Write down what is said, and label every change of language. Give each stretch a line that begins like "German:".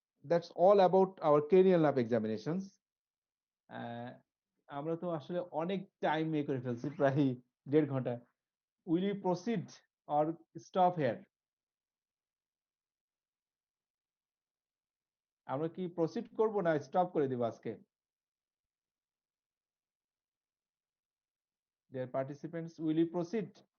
English: That's all about our cranial nerve examinations.
Bangla: আমরা তো আসলে অনেক টাইম করে ফেলছি, প্রায় 1.5 ঘন্টা।
English: Will you proceed or stop here?
Bangla: আমরা কি প্রসিড করব না স্টপ করে দিব আজকে?
English: Dear participants, will you proceed?